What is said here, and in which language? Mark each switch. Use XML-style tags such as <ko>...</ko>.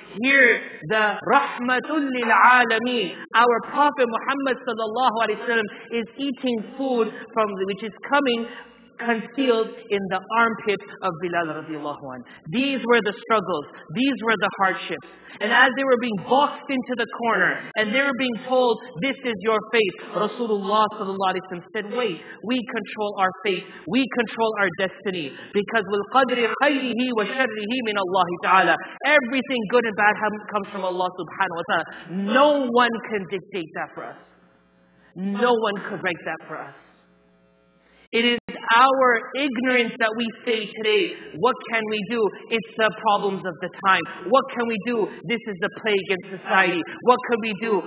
<en>Here, the Rahmatul lil Alameen, our Prophet Muhammad sallallahu alaihi wasallam is eating food from which is coming concealed in the armpit of Bilal radiallahu anh. These were the struggles. These were the hardships. And as they were being boxed into the corner and they were being told, this is your fate, Rasulullah sallallahu alaihi wasallam said, wait, we control our fate. We control our destiny. Because</en> <ar>وَالْقَدْرِ خَيْرِهِ وَشَرِّهِ مِنَ اللَّهِ تَعَالَى.</ar> <en>Everything good and bad comes from Allah subhanahu wa ta'ala. No one can dictate that for us. No one could write that for us. It is our ignorance that we say today, what can we do? It's the problems of the time. What can we do? This is the plague in society. What can we do?</en>